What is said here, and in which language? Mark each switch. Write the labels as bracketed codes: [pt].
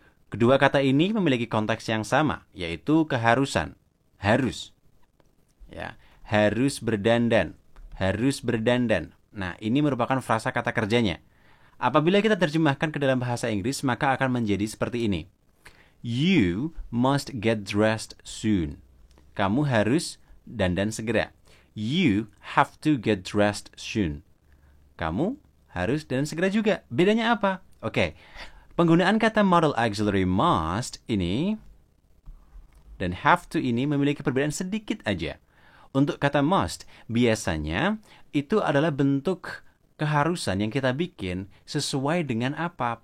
[id] Kedua kata ini memiliki konteks yang sama, yaitu keharusan. Harus. Ya, harus berdandan. Harus berdandan. Nah, ini merupakan frasa kata kerjanya. Apabila kita terjemahkan ke dalam bahasa Inggris, maka akan menjadi seperti ini. [en] You must get dressed soon. [id] Kamu harus dandan segera. [en] You have to get dressed soon. [id] Kamu harus dandan segera juga. Bedanya apa? Oke. Penggunaan kata modal auxiliary must ini dan have to ini memiliki perbedaan sedikit aja. Untuk kata must, biasanya itu adalah bentuk keharusan yang kita bikin sesuai dengan apa?